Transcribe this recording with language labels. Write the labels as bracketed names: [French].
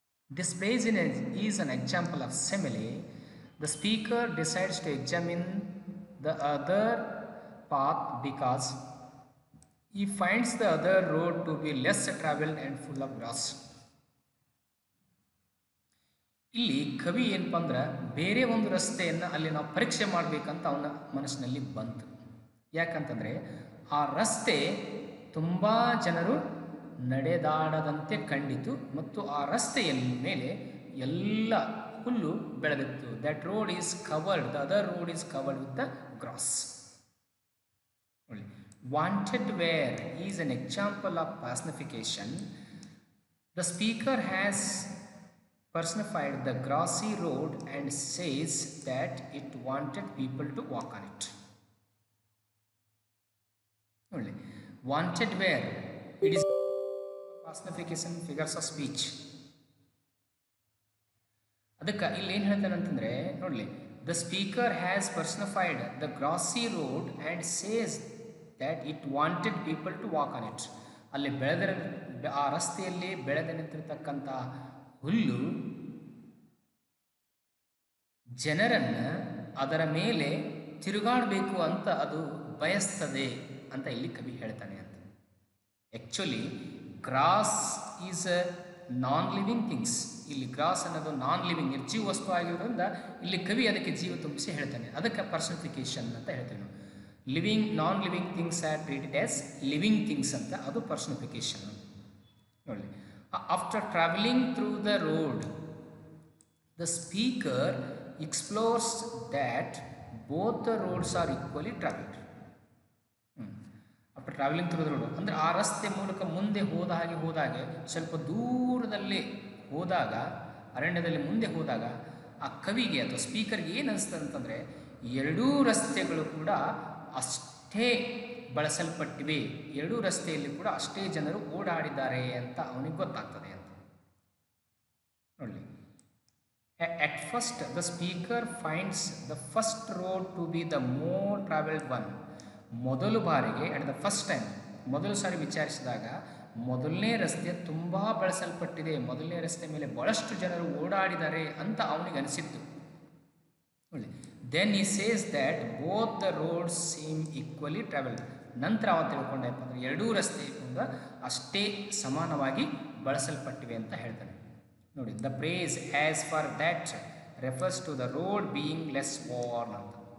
[English] This praise is an example of simile. The speaker decides to examine the other path because he finds the other road to be less traveled and full of grass. [Kannada] ಇಲ್ಲಿ ಕವಿ ಏನಪ್ಪ ಅಂದ್ರೆ ಬೇರೆ ಒಂದು ರಸ್ತೆಯನ್ನು ಅಲ್ಲಿ ನಾವು ಪರೀಕ್ಷೆ ಮಾಡಬೇಕಂತ ಅವನ ಮನಸ್ಸಿನಲ್ಲಿ ಬಂತು. ಯಾಕಂತಂದರೆ ಆ ರಸ್ತೆ ತುಂಬ ಜನರು ನಡೆದಾಡದಂತೆ ಕಂಡಿತು ಮತ್ತು ಆ ರಸ್ತೆಯ ಮೇಲೆ ಎಲ್ಲ ಹುಲ್ಲು ಬೆಳೆದಿತ್ತು. [English] That road is covered, the other road is covered with the grass. Wanted where is an example of personification. The speaker has personified the grassy road and says that it wanted people to walk on it. Only wanted where it is personification, figures of speech. [Kannada] ಅದಕ್ಕೆ ಇಲ್ಲಿ ಏನು ಹೇಳ್ತಾನೆ ಅಂತಂದರೆ ನೋಡಲಿ, [English] The speaker has personified the grassy road and says that it wanted people to walk on it. [Kannada] ಅಲ್ಲಿ ಆ ರಸ್ತೆಯಲ್ಲಿ ಬೆಳೆದ ನಿಂತಿರ್ತಕ್ಕಂಥ ಹುಲ್ಲು ಜನರನ್ನು ಅದರ ಮೇಲೆ ತಿರುಗಾಡಬೇಕು ಅಂತ ಅದು ಬಯಸ್ತದೆ ಅಂತ ಇಲ್ಲಿ ಕವಿ ಹೇಳ್ತಾನೆ ಅಂತ. [English] Actually grass is a non living things. [Kannada] ಇಲ್ಲಿ ಗ್ರಾಸ್ ಅನ್ನೋದು ನಾನ್ ಲಿವಿಂಗ್ ನಿರ್ಜೀವ ವಸ್ತು ಆಗಿರೋದ್ರಿಂದ ಇಲ್ಲಿ ಕವಿ ಅದಕ್ಕೆ ಜೀವ ತುಂಬಿಸಿ ಹೇಳ್ತಾನೆ. ಅದಕ್ಕೆ ಪರ್ಸನಿಫಿಕೇಶನ್ ಅಂತ ಹೇಳ್ತೀವಿ ನಾವು. [English] living non living things are treated as living things [Kannada] ಅಂತ, ಅದು ಪರ್ಸನಿಫಿಕೇಶನ್ ನೋಡಿ. [English] After traveling through the road, the speaker explores that both the roads are equally traveled. After traveling through the road [Kannada] ಅಂದರೆ ಆ ರಸ್ತೆ ಮೂಲಕ ಮುಂದೆ ಹೋದಾಗೆ ಸ್ವಲ್ಪ ದೂರದಲ್ಲಿ ಹೋದಾಗ, ಅರಣ್ಯದಲ್ಲಿ ಮುಂದೆ ಹೋದಾಗ ಆ ಕವಿಗೆ ಅಥವಾ ಸ್ಪೀಕರ್ಗೆ ಏನು ಅನಿಸ್ತದೆ ಅಂತಂದರೆ ಎರಡೂ ರಸ್ತೆಗಳು ಕೂಡ ಅಷ್ಟೇ ಬಳಸಲ್ಪಟ್ಟಿವೆ, ಎರಡೂ ರಸ್ತೆಯಲ್ಲಿ ಕೂಡ ಅಷ್ಟೇ ಜನರು ಓಡಾಡಿದ್ದಾರೆ ಅಂತ ಅವನಿಗೆ ಗೊತ್ತಾಗ್ತದೆ ಅಂತ ನೋಡಿ. [English] At first the speaker finds the first road to be the more traveled one. [Kannada] ಮೊದಲು ಬಾರಿಗೆ [English] at the first time, [Kannada] ಮೊದಲು ಸಾರಿ ವಿಚಾರಿಸಿದಾಗ ಮೊದಲನೇ ರಸ್ತೆ ತುಂಬ ಬಳಸಲ್ಪಟ್ಟಿದೆ, ಮೊದಲನೇ ರಸ್ತೆ ಮೇಲೆ ಭಾಳಷ್ಟು ಜನರು ಓಡಾಡಿದ್ದಾರೆ ಅಂತ ಅವನಿಗೆ ಅನಿಸಿತ್ತು ನೋಡಿ. [English] Then he says that both the roads seem equally traveled. [Kannada] ನಂತರ ಅವ ತಿಳ್ಕೊಂಡಪ್ಪ ಅಂದರೆ ಎರಡೂ ರಸ್ತೆ ಅಷ್ಟೇ ಸಮಾನವಾಗಿ ಬಳಸಲ್ಪಟ್ಟಿವೆ ಅಂತ ಹೇಳ್ತಾನೆ ನೋಡಿ. [English] The phrase as for that refers to the road being less worn ಅಂತ.